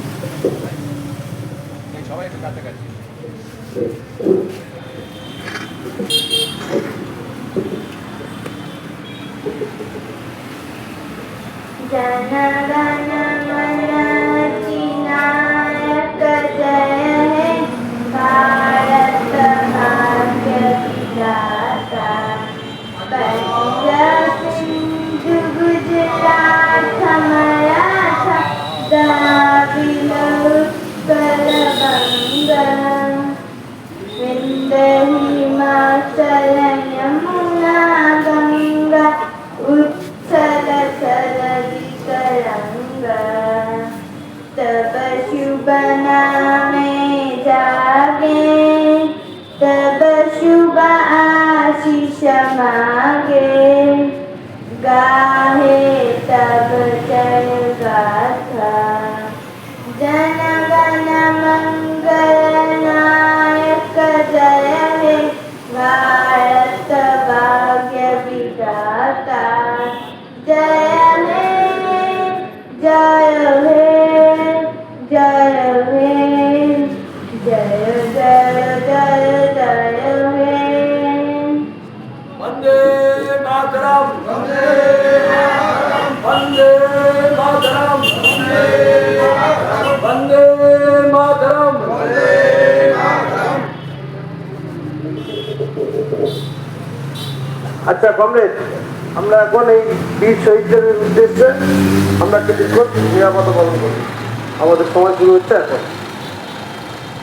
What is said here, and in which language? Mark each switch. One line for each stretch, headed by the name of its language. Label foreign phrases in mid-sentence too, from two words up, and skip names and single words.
Bangla: সবাই একটু কাছাকাছি। জনগণ মন অধিনায়ক জয় হে ভারত ভাগ্য বিধাতা। পাঞ্জাব সিন্ধু গুজরাট মরাঠা দ্রাবিড় উৎকল বঙ্গ বিন্ধ্য হিমাচল যমুনা গঙ্গা উৎকল তরঙ্গা। তব শুভ নামে জাগে, তব শুভ আশিস মাগে। গাহে তব জয় গাথা। জনগণ মঙ্গল নায়ক জয় হে ভারত ভাগ্য বিধাতা। জয় হে, জয় হে, জয় হে, জয় জয় জয় জয় হে।
Sanskrit: वंदे मातरम, वंदे मातरम, वंदे मातरम, वंदे मातरम, वंदे मातरम।
Bangla: আচ্ছা কমরেড, আমরা এখন এই বীর শহীদদের উদ্দেশ্যে আমরা কিছুক্ষণ নিরাপত্তা পালন করি। আমাদের সময় শুরু হচ্ছে এখন।